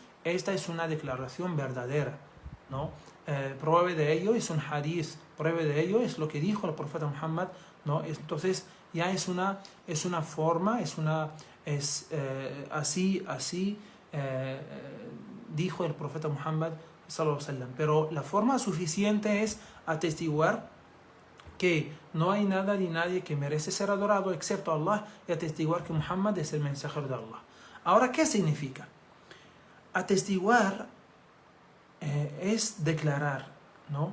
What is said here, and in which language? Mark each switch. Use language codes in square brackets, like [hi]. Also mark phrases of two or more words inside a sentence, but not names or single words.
[es] Esta es una declaración verdadera, ¿no? Prueba de ello es un hadith, prueba de ello es lo que dijo el profeta Muhammad, ¿no? Entonces ya es una forma, así dijo el profeta Muhammad [ar] صلى الله عليه وسلم. [es] Pero la forma suficiente es atestiguar que no hay nada ni nadie que merece ser adorado excepto Allah, y atestiguar que Muhammad es el mensajero de Allah. Ahora, ¿qué significa? Atestiguar es declarar, ¿no?